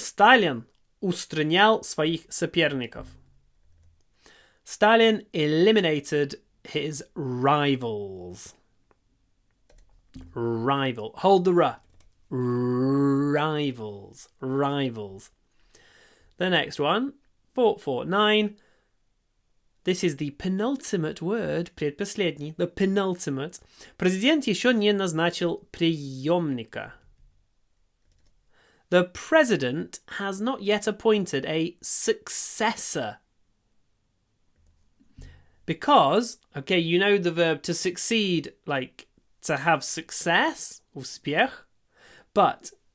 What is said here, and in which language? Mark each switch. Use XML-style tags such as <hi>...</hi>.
<ru>Stalin устранял своих соперников.</ru> <en>Stalin eliminated his rivals. Rival. Hold the r. Rivals. Rivals. The next one. 449. This is the penultimate word, предпоследний, the penultimate.</en> <ru>Президент еще не назначил преемника.</ru> <en>The president has not yet appointed a successor. Because, okay, you know the verb to succeed, like to have success, успех. But</en>